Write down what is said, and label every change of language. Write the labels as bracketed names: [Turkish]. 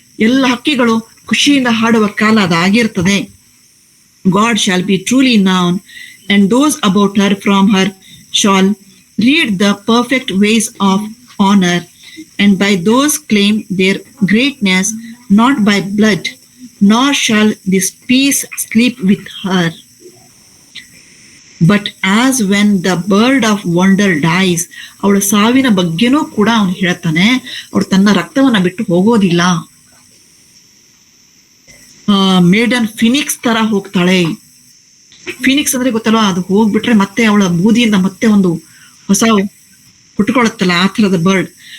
[Kannada] ಎಲ್ಲ ಹಕ್ಕಿಗಳು ಖುಷಿಯಿಂದ ಹಾಡುವ ಕಾಲ ಅದಾಗಿರ್ತದೆ. [English] God shall be truly known, and those about her from her shall read the perfect ways of honor, and by those claim their greatness, not by blood, nor shall this peace sleep with her. But as when the bird of wonder dies, [Kannada] ಅವಳ ಸಾವಿನ ಬಗ್ಗೆನೂ ಕೂಡ ಅವನು ಹೇಳ್ತಾನೆ, ಅವಳು ತನ್ನ ರಕ್ತವನ್ನ ಬಿಟ್ಟು ಹೋಗೋದಿಲ್ಲ. ಮೇಡನ್ ಫಿನಿಕ್ಸ್ ತರ ಹೋಗ್ತಾಳೆ. ಫಿನಿಕ್ಸ್ ಅಂದ್ರೆ ಗೊತ್ತಲ್ವಾ, ಅದು ಹೋಗ್ಬಿಟ್ರೆ ಮತ್ತೆ ಅವಳ ಬೂದಿಯಿಂದ ಮತ್ತೆ ಒಂದು ಹೊಸ ಹುಟ್ಕೊಳತ್ತಲ್ಲ, ಆ ಥರದ ಬರ್ಡ್.